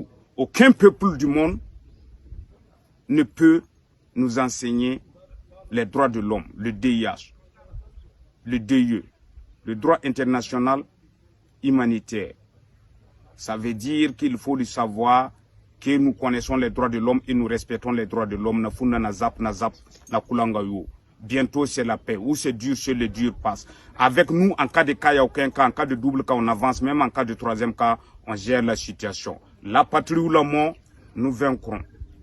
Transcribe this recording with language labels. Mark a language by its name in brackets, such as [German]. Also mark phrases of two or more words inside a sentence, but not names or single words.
[French] Aucun peuple du monde ne peut nous enseigner les droits de l'homme, le DIH, le DIE, le droit international humanitaire. Ça veut dire qu'il faut le savoir que nous connaissons les droits de l'homme et nous respectons les droits de l'homme. [Lingala] Na funda na zap, na kulanga yo. [French] Bientôt c'est la paix. Où c'est dur, c'est le dur passe. Avec nous, en cas de cas, il n'y a aucun cas. En cas de double cas, on avance. Même en cas de troisième cas, on gère la situation. La patrie ou la mort, nous vaincrons.